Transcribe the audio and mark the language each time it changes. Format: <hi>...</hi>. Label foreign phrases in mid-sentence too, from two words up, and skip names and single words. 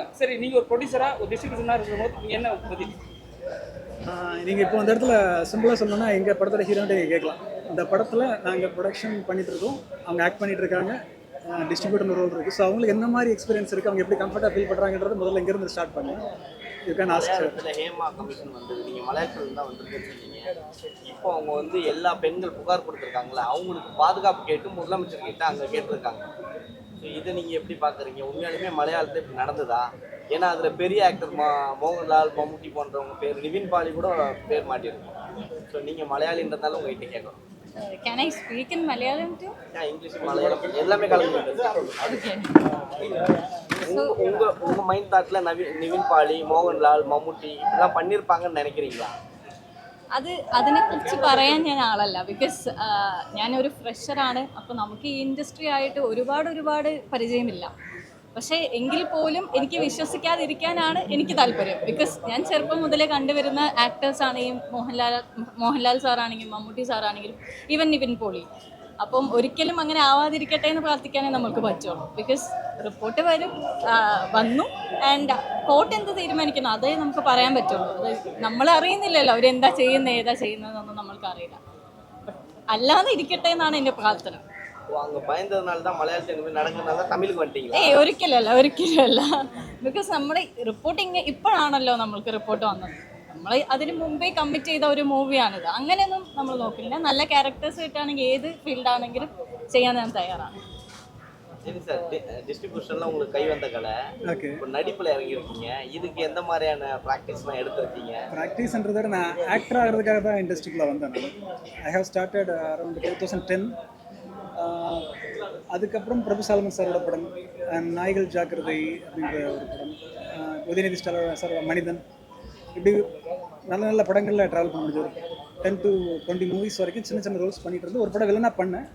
<ta>சரி, நீங்கள் ஒரு ப்ரொடியூசராக ஒரு டிஸ்ட்ரிபியூஷனாக இருக்கும்போது நீங்கள் என்ன பதில்? நீங்கள் இப்போ அந்த இடத்துல சிம்பிளாக சொல்லணும்னா எங்கள் படத்தோட ஹீரோன்ட்டு கேட்கலாம். இந்த படத்தில் நாங்கள் ப்ரொடக்ஷன் பண்ணிட்டு இருக்கோம், அவங்க ஆக்ட் பண்ணிட்டு இருக்காங்க,</ta> <en>distributor role</en> <ta>இருக்குது. ஸோ அவங்களுக்கு என்ன மாதிரி எக்ஸ்பீரியன்ஸ் இருக்குது, அவங்க எப்படி கம்ஃபர்ட்டாக ஃபீல் பண்ணுறாங்கன்றது முதல்ல இங்கேருந்து ஸ்டார்ட் பண்ணுங்க.</ta> <en>You can ask.</en> <ta>மலையாளத்தில் ஹேமா கமிஷன் வந்தது, நீங்கள் மலையாளத்தில் தான் வந்துருக்கீங்க. இப்போ அவங்க வந்து எல்லா பெண்கள் புகார் கொடுத்துருக்காங்களா, அவங்களுக்கு பாதுகாப்பு கேட்டு முதலமைச்சர் கிட்ட அங்கே கேட்டிருக்காங்க. ஸோ இதை நீங்கள் எப்படி பார்க்குறீங்க? உண்மையாலுமே மலையாளத்தில் இப்படி நடந்ததா? ஏன்னா அதில் பெரிய ஆக்டர் மோகன்லால், மம்முட்டி போன்றவங்க பேர், நிவின் பாலி கூட பேர் மாட்டியிருக்கோம். ஸோ நீங்கள் மலையாளின்றதால உங்கள்கிட்ட கேட்கணும்.</ta> <en>Can I speak in Malayalam too?</en> <ta>இங்கிலீஷ் மலையாளம் எல்லாமே கலந்து. Okay. உங்க</ta> <en>mind thought</en> <ta>நிவின் பாலி, மோகன்லால், மம்முட்டி இதெல்லாம் பண்ணியிருப்பாங்கன்னு நினைக்கிறீங்களா?</ta> <ml>അതിനെക്കുറിച്ച് പറയാൻ ഞാൻ ആളല്ല. ബിക്കോസ് ഞാനൊരു ഫ്രഷറാണ്. അപ്പോൾ നമുക്ക് ഈ ഇൻഡസ്ട്രി ആയിട്ട് ഒരുപാട് പരിചയമില്ല. പക്ഷേ എങ്കിൽ പോലും എനിക്ക് വിശ്വസിക്കാതിരിക്കാനാണ് എനിക്ക് താല്പര്യം. ബിക്കോസ് ഞാൻ ചെറുപ്പം മുതലേ കണ്ടുവരുന്ന ആക്ടേഴ്സ് ആണെങ്കിലും മോഹൻലാൽ സാറാണെങ്കിലും മമ്മൂട്ടി സാറാണെങ്കിലും ഈവൻ നിവിൻ പോളി. അപ്പം ഒരിക്കലും അങ്ങനെ ആവാതിരിക്കട്ടെ എന്ന് പ്രാർത്ഥിക്കാനേ നമുക്ക് പറ്റുള്ളൂ.</ml> <en>because report</en> <ml>വന്നു</ml> <en>and court</en> <ml>എന്ത് തീരുമാനിക്കുന്നു അതേ നമുക്ക് പറയാൻ പറ്റുള്ളൂ. അത് നമ്മൾ അറിയുന്നില്ലല്ലോ അവരെന്താ ചെയ്യുന്നത്, ഏതാ ചെയ്യുന്നതെന്നൊന്നും നമ്മൾക്ക് അറിയില്ല. അല്ലാതെ ഇരിക്കട്ടെ എന്നാണ് എൻ്റെ പ്രാർത്ഥന.</ml> <ta>அங்கே பயந்ததுனால தான் மலையாளத்தில் நடக்கிறதுனால தமிழுக்கு வந்துட்டீங்களா?</ta> <ml>ഒരിക്കലല്ല. ബിക്കോസ് നമ്മുടെ റിപ്പോർട്ടിങ് ഇപ്പോഴാണല്ലോ നമ്മൾക്ക് റിപ്പോർട്ട് വന്നത്. നമ്മൾ അതിന് മുമ്പേ കമ്മിറ്റ് ചെയ്ത ഒരു മൂവിയാണിത്. അങ്ങനെയൊന്നും നമ്മൾ നോക്കില്ല. നല്ല ക്യാരക്ടേഴ്സ് കിട്ടുകയാണെങ്കിൽ ഏത് ഫീൽഡാണെങ്കിലും ചെയ്യാൻ ഞാൻ തയ്യാറാണ്.</ml> <ta>சரி சார், டிஸ்ட்ரிபியூஷன்லாம் உங்களுக்கு கை வந்த கலை. ஓகே. இப்போ நடிப்பில் இறங்கியிருக்கீங்க, இதுக்கு எந்த மாதிரியான ப்ராக்டிஸ்லாம் எடுத்துருக்கீங்க? ப்ராக்டிஸ்ன்றதை விட நான் ஆக்டர் ஆகிறதுக்காக தான் இண்டஸ்ட்ரிக்குள்ளே வந்தேன்.</ta> <en>I have started around 2010.</en> <ta>அதுக்கப்புறம் பிரபு சாலமன் சாரோட படம் நாய்கள் ஜாக்கிரதை அப்படின்ற ஒரு படம், உதயநிதி சார் மனிதன், இப்படி நல்ல நல்ல படங்களில் ட்ராவல் பண்ண முடிஞ்சது. 10 to 20 மூவிஸ் வரைக்கும் சின்ன சின்ன ரோல்ஸ் பண்ணிட்டு இருந்து ஒரு படம் வில்லனாக பண்ணேன்.</ta>